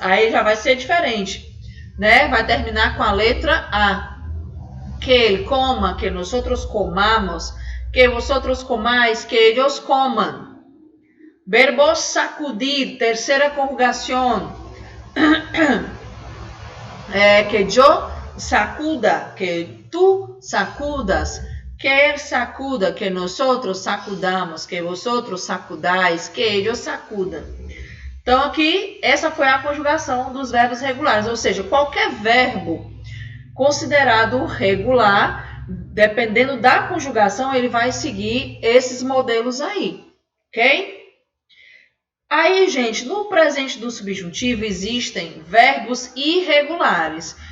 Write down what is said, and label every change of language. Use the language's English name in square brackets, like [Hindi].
[Portuguese] Aí já vai ser diferente, né? Vai terminar com a letra A. [Spanish] Que ele coma, que nosotros comamos, que vosotros comais, que ellos coman. [Portuguese] Verbo sacudir, terceira conjugação. [Spanish] Que yo sacuda, que tu sacudas, que él sacuda, que nosotros sacudamos, que vosotros sacudais, que ellos sacudam. [Portuguese] Então, aqui, essa foi a conjugação dos verbos regulares, ou seja, qualquer verbo considerado regular, dependendo da conjugação, ele vai seguir esses modelos aí, ok? Aí, gente, no presente do subjuntivo existem verbos irregulares.